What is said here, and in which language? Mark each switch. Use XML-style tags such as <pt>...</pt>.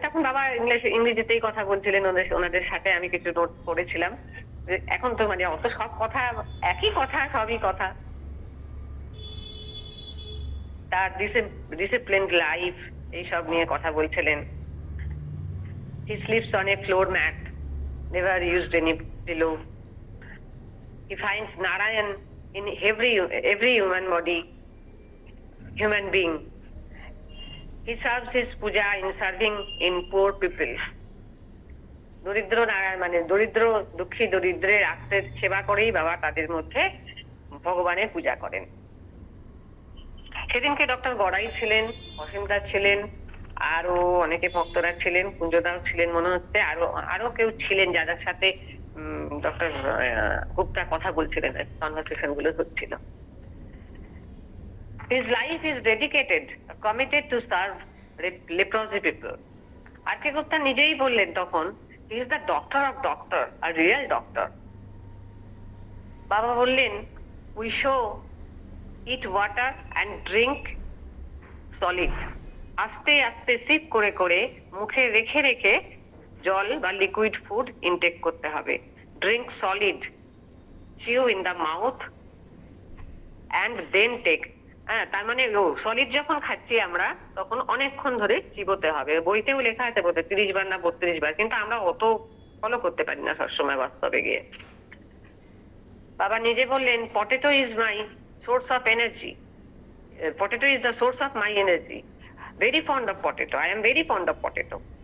<bn>তখন বাবা ইংরেজিতেই কথা বলছিলেন ওনাদের সাথে। আমি কিছু নোট করেছিলাম। এখন তো মানে অত সব কথা একই কথা, সবই কথা। তার ডিসিপ্লিনড লাইফ, এইসব নিয়ে কথা বলছিলেন।</bn> <en>He sleeps on a floor mat, never used any pillow. He finds Narayan in every human body, human being. He serves his puja in serving in poor people.</en> <bn>দরিদ্র নারায়ণ মানে দরিদ্র, দুঃখী দরিদ্রের আত্মের সেবা করেই বাবা তাদের মধ্যে ভগবানের পূজা করেন। সেদিনকে ডক্টর গড়াই ছিলেন, অসীমদাস ছিলেন, আরো অনেকে ভক্তরা ছিলেন, কুঞ্জদাও ছিলেন মনে হচ্ছে, আরো কেউ ছিলেন যাদের সাথে ডক্টর গুপ্তা কথা বলছিলেন, কনভারসেশন গুলো হচ্ছিল।</bn> <en>His life is dedicated, committed to serve leprosy people. R.K.</en> <bn>Gupta নিজেই বললেন তখন,</bn> <en>he is the doctor of doctor, a real doctor.</en> <bn>বাবা বললেন,</bn> <en>we show eat water and drink solid.</en> <bn>আস্তে আস্তে সিপ করে করে মুখে রেখে রেখে জল বা লিকুইড ফুড ইনটেক করতে হবে।</bn> <en>Drink solid, chew in the mouth and then take.</en> <bn>হ্যাঁ, তার মানে সলিড যখন খাচ্ছি আমরা তখন অনেকক্ষণ ধরে চিবোতে হবে। বইতেও লেখা আছে বোধ হয় 30 বার না 32 বার, কিন্তু আমরা অত ফলো করতে পারি না সবসময় বাস্তবে গিয়ে। বাবা নিজে বললেন,</bn> <en>Potato is my source of energy, potato is the source of my energy, very fond of potato, I am very fond of potato.</en>